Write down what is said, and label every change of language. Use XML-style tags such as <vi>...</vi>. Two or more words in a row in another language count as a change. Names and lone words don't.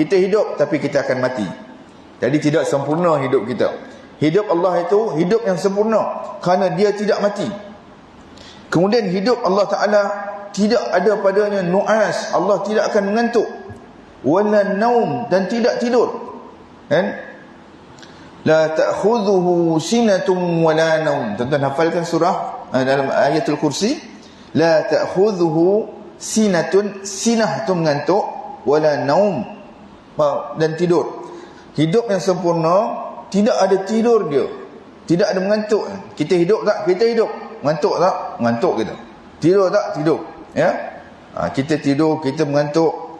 <ms>Kita hidup tapi kita akan mati. Jadi tidak sempurna hidup kita. Hidup Allah itu hidup yang sempurna kerana dia tidak mati. Kemudian hidup Allah Ta'ala tidak ada padanya nu'as, Allah tidak akan mengantuk.</ms> <ar>ولا نوم,</ar> <ms>dan tidak tidur, kan?</ms> <ar>لا تأخذه سنة ولا نوم.</ar> <ms>Tuan-tuan hafalkan surah dalam ayatul kursi.</ms> <ar>لا تأخذه سنة,</ar> <ms>sinah itu mengantuk,</ms> <ar>ولا نوم,</ar> <ms>dan tidur. Hidup yang sempurna tidak ada tidur dia, tidak ada mengantuk. Kita hidup tak? Kita hidup. Mengantuk tak? Mengantuk kita. Tidur tak? Tidur, ya. Kita tidur, kita mengantuk.</ms>